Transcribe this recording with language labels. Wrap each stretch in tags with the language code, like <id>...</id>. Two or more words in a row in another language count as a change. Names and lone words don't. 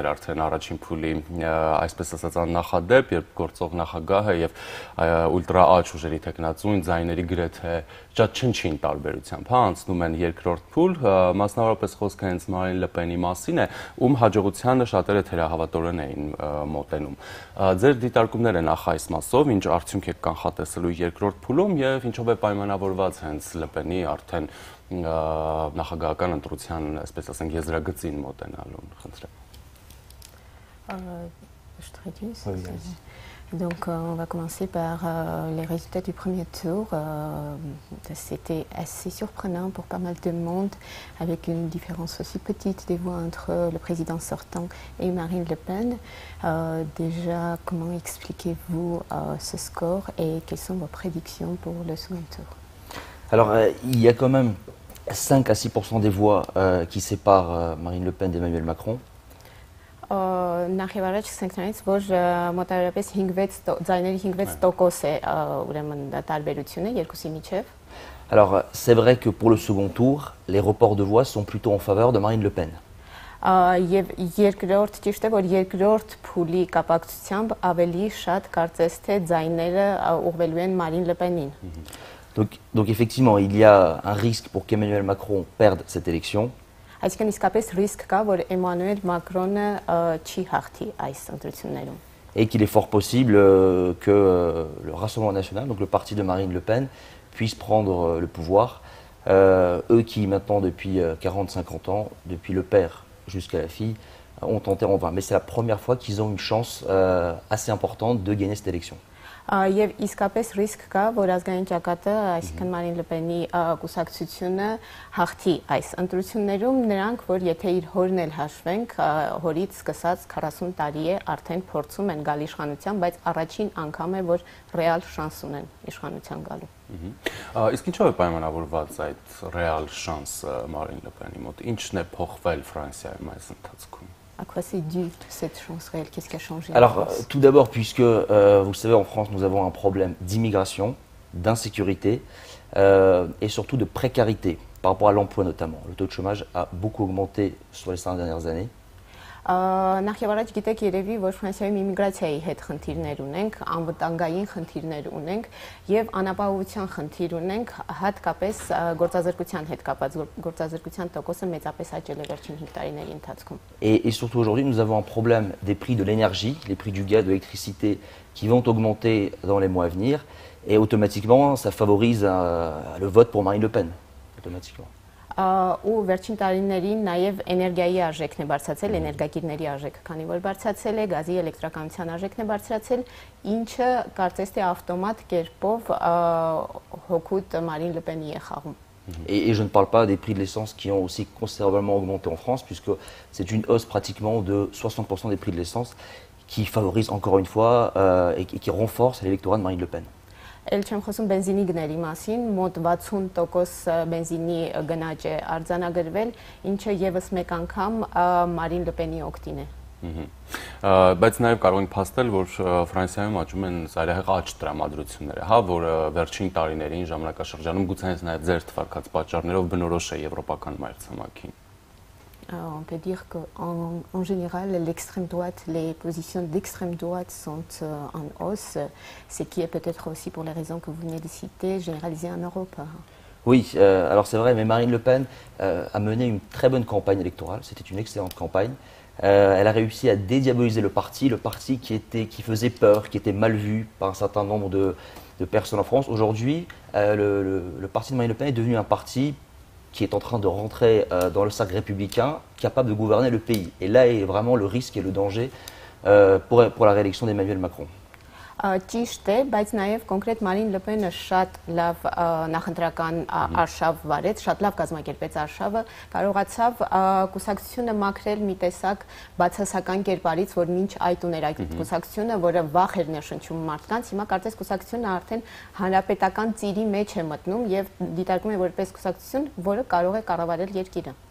<hy>արդեն առաջին փուլի, այսպես ասած աննախադեպ, երբ գործող նախագահը եւ ուլտրաաջ ուժերի թեկնածուն ձայների գրեթե ճաճ-չնչին տարբերությամբ անցնում են երկրորդ փուլ, մասնավորապես խոսքը հենց Մարին Լը Պենի մասին է, ում հաջողությանը շատերը թերահավատորեն էին մոտենում։ Ձեր դիտարկումները նախ այս մասով, ինչ արդյունք եք կանխատեսելու երկրորդ փուլում եւ ինչով է պայմանավորված հենց Լը Պենի արդեն նախագահական ընտրության, այսպես ասենք, եզրագծին մոտենալուն, խնդրեմ։</hy> <fr>Donc, on va commencer par les résultats du premier tour. C'était assez surprenant pour pas mal de monde, avec une différence aussi petite des voix entre le président sortant et Marine Le Pen. Déjà, comment expliquez-vous ce score et quelles sont vos prédictions pour le second tour? Alors, il y a quand même 5 à 6% des voix qui séparent Marine Le Pen d'Emmanuel Macron.</fr> <hy>Նախևառաջ սկսենք որ մոտավորապես 5-6% է ուրեմն տարբերությունը երկուսի միջև։</hy> <fr>Alors, c'est vrai que pour le second tour, les reports de voix sont plutôt en faveur de Marine Le Pen.</fr> <hy>Եվ երկրորդ ճիշտ է, որ երկրորդ փուլի կապակցությամբ ավելի շատ կարծես թե ձայները ուղղվելու են Marine Le Pen-ին։</hy> <fr>Donc effectivement, il y a un risque pour qu'Emmanuel Macron perde cette élection.</fr> <hy>Այսինքն իսկապես ռիսկ կա, որ Էմանուել Մակրոնը չի հաղթի այս ընտրություններում։</hy> <fr>Et qu'il est fort possible que le Rassemblement national, donc le parti de Marine Le Pen, puisse prendre le pouvoir. Eux qui maintenant depuis 40-50 ans, depuis le père jusqu'à la fille, ont tenté en vain. Mais c'est la première fois qu'ils ont une chance assez importante de gagner cette élection.</fr> <hy>Եվ իսկապես ռիսկ կա, որ ազգային ճակատը, այսինքն Մարին Լը Պենի կուսակցությունը հաղթի այս ընտրություններում, նրանք, որ եթե իր հորն էլ հաշվենք, հորից սկսած 40 տարի է արդեն փորձում են գալ իշխանության, բայց առաջին անգամ է, որ ռեալ շանս ունեն իշխանության գալու։ Իսկ ինչով է պայմանավորված այդ ռեալ շանսը Մարին Լը Պենի մոտ, ինչն է փոխվել Ֆրանսիայում այս ընթացքում։</hy> <fr>À quoi c'est dû cette chance réelle? Qu'est-ce qui a changé? Alors, tout d'abord, puisque vous le savez, en France, nous avons un problème d'immigration, d'insécurité et surtout de précarité par rapport à l'emploi notamment. Le taux de chômage a beaucoup augmenté sur les 5 dernières années.</fr> <hy>Նախևառաջ գիտեք երևի, որ Ֆրանսիայում իմիգրացիայի հետ խնդիրներ ունենք, անվտանգային խնդիրներ ունենք եւ անապահովության խնդիր ունենք, հատկապես գործազրկության հետ կապված գործազրկության տոկոսը մեծապես աճել է վերջին 5 տարիների ընթացքում։</hy> <fr>Et surtout aujourd'hui, nous avons un problème des prix de l'énergie, les prix du gaz, de l'électricité qui vont augmenter dans les mois à venir et automatiquement, ça favorise le vote pour Marine Le Pen, automatiquement.</fr> <hy>Ու վերջին տարիներին նաև էներգիայի արժեքն է բարձրացել, էներգակիրների արժեքը, քանի որ բարձրացել է, գազի էլեկտրականության արժեքն է բարձրացել, ինչը կարծես թե ավտոմատ կերպով հօգուտ Marine Le Pen-ի է խաղում։</hy> <fr>Et je ne parle pas des prix de l'essence qui ont aussi considérablement augmenté en France, puisque c'est une hausse pratiquement de 60% des prix de l'essence qui favorise encore une fois et qui renforce l'électorat de Marine Le Pen.</fr> <hy>Էլ չեմ խոսում բենզինի գների մասին, մոտ 60% բենզինի գնաճ է արձանագրվել, ինչը եւս մեկ անգամ Marine Le Pen-ի օգտին է։ Բայց նաև կարող ենք փաստել, որ Ֆրանսիայում աճում են ծայրահեղ աճ տրամադրությունները, հա, որ վերջին տարիներին ժամանակաշրջանում գուցե հենց նաև ձեր թվարկած պատճառներով բնորոշ է եվրոպական մայրցամաքին։</hy> <fr>On peut dire qu'en général, l'extrême droite, les positions d'extrême droite sont en hausse, ce qui est peut-être aussi pour les raisons que vous venez de citer, généralisées en Europe. Oui, alors c'est vrai, mais Marine Le Pen a mené une très bonne campagne électorale, c'était une excellente campagne. Elle a réussi à dédiaboliser le parti qui faisait peur, qui était mal vu par un certain nombre de personnes en France. Aujourd'hui, le parti de Marine Le Pen est devenu un parti qui est en train de rentrer dans le cercle républicain, capable de gouverner le pays. Et là est vraiment le risque et le danger pour la réélection d'Emmanuel Macron.</fr> <hy>Ճիշտ է, բայց նաև կոնկրետ Մարին Լպենը շատ լավ նախընտրական արշավ վարեց, շատ լավ կազմակերպեց արշավը, կարողացավ կուսակցությունը մաքրել մի տեսակ բացասական կերպարից, որ մինչ այդ ուներ այդ կուսակցությունը, որը վախ էր ներշնչում մարդկանց, հիմա կարծես կուսակցությունը արդեն հանրապետական ծիրի մեջ է մտնում եւ դիտարկում է որպես կուսակցություն, որը կարող է կառավարել երկիրը։</hy>